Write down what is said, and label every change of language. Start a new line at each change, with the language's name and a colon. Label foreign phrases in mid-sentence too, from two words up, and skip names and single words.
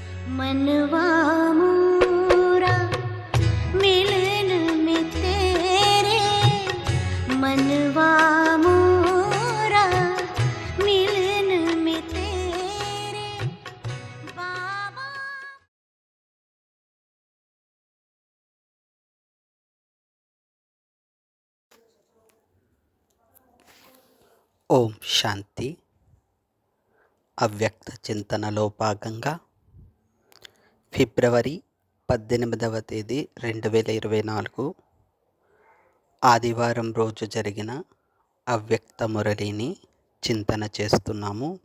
Hindi: मनवा मोरा मिलन में तेरे, मनवा मोरा मिलन में तेरे बाबा।
Telugu: ఓం శాంతి. అవ్యక్త చింతనలో భాగంగా ఫిబ్రవరి 18వ తేదీ 2024 ఆదివారం రోజు జరిగిన అవ్యక్త మురళిని చింతన చేస్తున్నాము.